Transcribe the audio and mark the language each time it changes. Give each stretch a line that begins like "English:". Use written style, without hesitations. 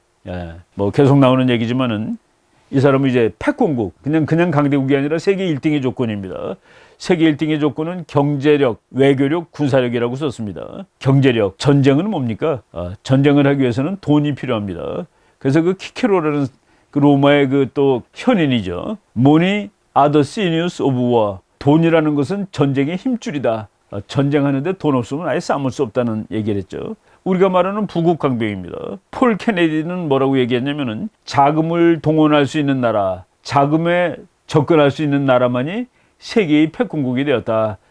Korean: 예, 뭐 계속 나오는 얘기지만은 이 사람은 이제 패권국, 그냥 강대국이 아니라 세계 1등의 조건입니다. 세계 1등의 조건은 경제력, 외교력, 군사력이라고 썼습니다. 경제력, 전쟁은 뭡니까? 전쟁을 하기 위해서는 돈이 필요합니다. 그래서 그 키케로라는 그 로마의 그 또 현인이죠.
English: Money are the sinews of war.
Korean: 돈이라는 것은 전쟁의 힘줄이다. 전쟁하는데 돈 없으면 아예 싸울 수 없다는 얘기를 했죠. 우리가 말하는 부국강병입니다. 폴 케네디는 뭐라고 얘기했냐면은 자금을 동원할 수 있는 나라, 자금에 접근할 수 있는 나라만이 세계의 패권국이 되었다.